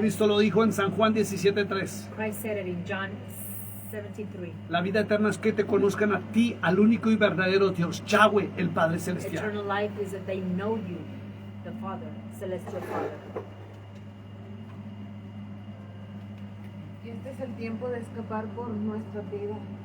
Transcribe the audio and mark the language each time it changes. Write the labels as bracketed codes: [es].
[es] Cristo lo dijo en San Juan 17:3. [en] Christ said it in John 17:3. [es] La vida eterna es que te conozcan a ti, al único y verdadero Dios, Yahweh, el Padre Celestial. [en] Eternal life is that they know you, the Father, celestial Father. [es] Y Este es el tiempo de escapar por nuestra vida.